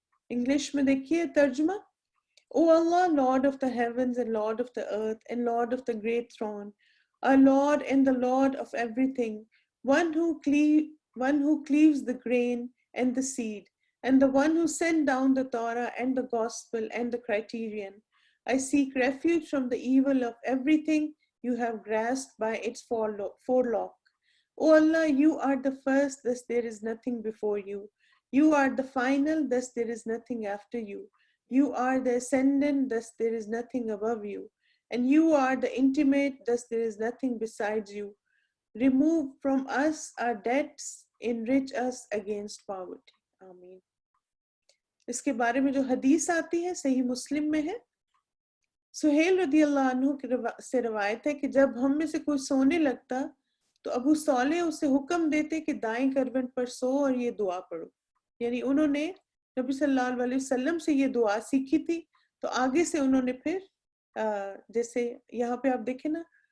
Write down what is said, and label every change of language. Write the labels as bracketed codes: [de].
[ur] English میں دیکھیے ترجمہ۔ [en] O Allah, Lord of the heavens and Lord of the earth and Lord of the great throne, our Lord and the Lord of everything, one who cleaves the grain and the seed, and the one who sent down the Torah and the gospel and the criterion, I seek refuge from the evil of everything you have grasped by its forelock. O Allah, you are the first, thus there is nothing before you. You are the final, thus there is nothing after you. You are the ascendant, thus there is nothing above you. And you are the intimate, thus there is nothing besides you. Remove from us our debts, enrich us against poverty. [ur] آمین۔ اس کے بارے میں جو حدیث آتی ہے صحیح مسلم میں ہے، سہیل رضی اللہ عنہ سے روایت ہے کہ جب ہم میں سے کوئی سونے لگتا تو ابو صالح اسے حکم دیتے کہ دائیں کروٹ پر سو اور یہ دعا پڑھو، یعنی انہوں نے نبی صلی اللہ علیہ وسلم سے یہ دعا سیکھی تھی، تو آگے سے انہوں نے پھر جیسے یہاں پہ آپ دیکھیں نا